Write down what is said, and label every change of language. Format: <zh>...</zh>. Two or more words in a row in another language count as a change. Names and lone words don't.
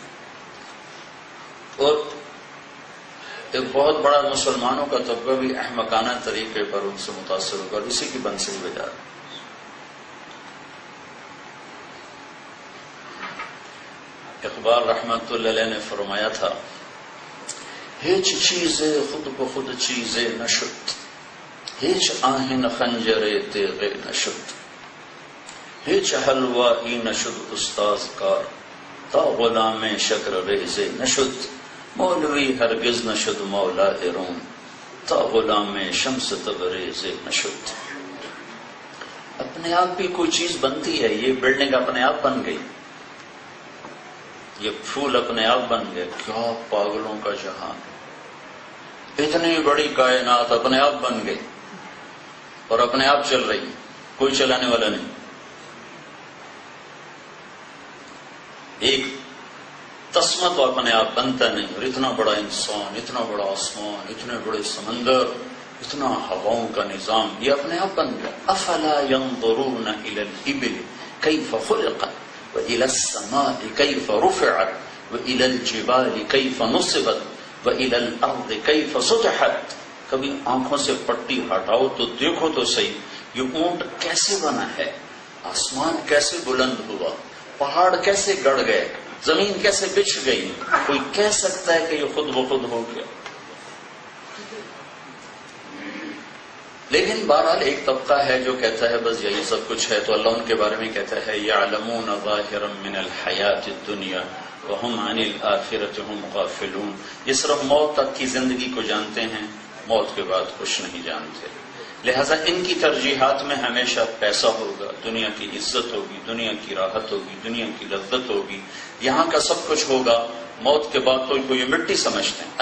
<ur>اور ایک بہت بڑا مسلمانوں کا طبقہ بھی احمقانہ طریقے پر ان سے متاثر ہو کر اسی کی بنسلی بجا رہا ہے۔ اقبال رحمت اللہ علیہ نے فرمایا تھا،</ur> <fa>ہیچ چیز خود بخود چیز نشد، ہیچ آہن خنجر تیغ نشد، ہیچ حلوائی نشد استاذ کار، تا غلام شکر ریز نشد، مولوی ہرگز نشد مولا روم، تا غلام شمس تبریز نشد۔</fa> <ur>اپنے آپ بھی کوئی چیز بنتی ہے، یہ بلڈنگ اپنے آپ بن گئی، یہ پھول اپنے آپ بن گئے، کیا پاگلوں کا جہان، اتنی بڑی کائنات اپنے آپ بن گئی اور اپنے آپ چل رہی، کوئی چلانے والا نہیں۔ ایک تسمہ تو اپنے آپ بنتا نہیں، اور اتنا بڑا انسان، اتنا بڑا آسمان، اتنے بڑے سمندر، اتنا ہواؤں کا نظام، یہ اپنے آپ بن گیا۔</ur> <ar>افلا ينظرون الى الابل كيف خلقت والى السماء كيف رفعت والى الجبال كيف نصبت والى الارض كيف سطحت۔</ar> <ur>کبھی آنکھوں سے پٹی ہٹاؤ تو دیکھو تو صحیح، یہ اونٹ کیسے بنا ہے، آسمان کیسے بلند ہوا، پہاڑ کیسے گڑ گئے، زمین کیسے بچھ گئی، کوئی کہہ سکتا ہے کہ یہ خود بخود ہو گیا؟ لیکن بہرحال ایک طبقہ ہے جو کہتا ہے بس یہی سب کچھ ہے، تو اللہ ان کے بارے میں کہتا ہے</ur> <ar>یعلمون ظاہرا من الحیات الدنیا وہم عن الآخرۃ ہم غافلون،</ar> <ur>یہ صرف موت تک کی زندگی کو جانتے ہیں، موت کے بعد کچھ نہیں جانتے، لہذا ان کی ترجیحات میں ہمیشہ پیسہ ہوگا، دنیا کی عزت ہوگی، دنیا کی راحت ہوگی، دنیا کی لذت ہوگی، یہاں کا سب کچھ ہوگا، موت کے بعد تو یہ مٹی سمجھتے ہیں۔</ur>